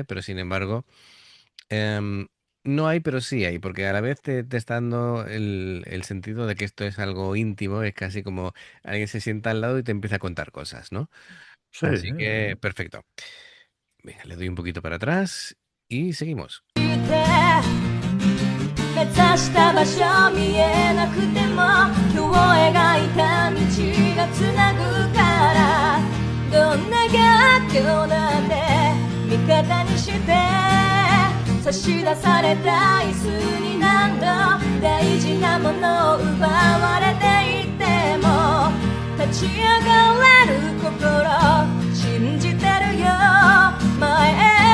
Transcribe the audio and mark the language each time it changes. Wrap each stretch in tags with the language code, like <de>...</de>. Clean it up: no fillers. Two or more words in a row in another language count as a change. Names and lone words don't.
<es>Pero sin embargo, em, no hay, pero sí hay, porque a la vez te está dando el sentido de que esto es algo íntimo, es casi como alguien se sienta al lado y te empieza a contar cosas, ¿no? Sí, Así que, perfecto. Venga, le doy un poquito para atrás y seguimos.</es> <ja>目指した場所見えなくても今日描いた道がつなぐからどどんな逆境だって味方にして差し出された椅子に何度大事なものを奪われていても立ち上がれる心信じてるよ前へ</ja>